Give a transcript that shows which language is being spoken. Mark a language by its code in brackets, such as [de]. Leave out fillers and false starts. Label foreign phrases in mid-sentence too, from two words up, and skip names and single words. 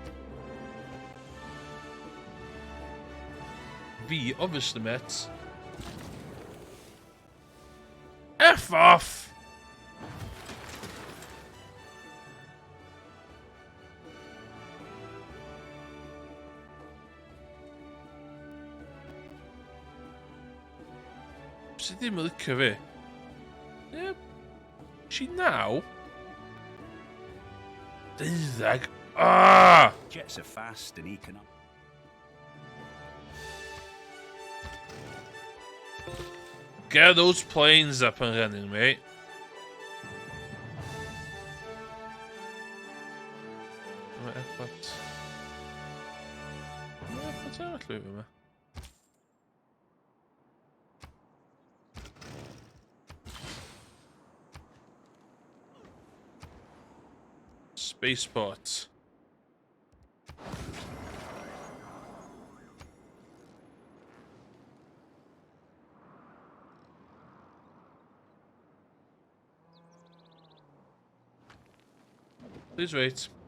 [en] V, obviously, mates. F off! [cy] Sydd ddim yn licio fi. Ie. [en] She now? [cy] Deuddag. Ah! [en] Jets are fast and economic. Get those planes up and running, mate. Right, efforts. [cy] Efforts arall fi yma. [en] Spaceport. Please wait.